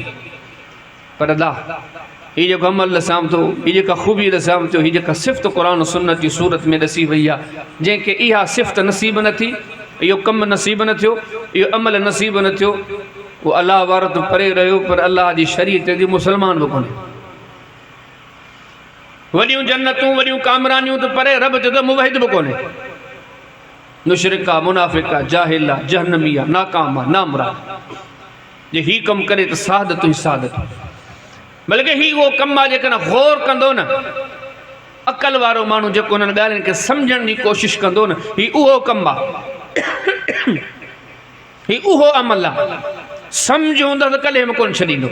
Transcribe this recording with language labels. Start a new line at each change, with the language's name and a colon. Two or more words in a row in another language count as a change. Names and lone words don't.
Sindhi: पर अल्लाह ही जेको अमल ॾिसां थो, ही जेका ख़ूबी ॾिसां थो, ही जेका सिफ़त क़ुरान सुन्नत जी सूरत में ॾसी वई आहे, जंहिंखे इहा सिफ़त नसीब न थी, इहो कमु नसीब न थियो, इहो अमल नसीब न थियो, उहो अलाह वारो त परे रहियो, पर अलाह जी शरीयत जी मुसलमान बि कोन्हे। वॾियूं जन्नतूं, वॾियूं कामरानियूं त परे, रब जो त मुवहिद बि कोन्हे, मुशरिका, मुनाफ़िका, जाहिला, जहन्नमिया, नाकामा, नामरा, जे ही कमु करे त सादत ई सादत, बल्कि ही उहो कमु आहे जेकॾहिं गौर कंदो न, अकल वारो माण्हू जेको उन्हनि ॻाल्हियुनि खे सम्झण जी कोशिशि कंदो न, ही उहो कमु आहे, ही उहो अमल आहे, सम्झ हूंदा त कॾहिं बि कोन छॾींदो।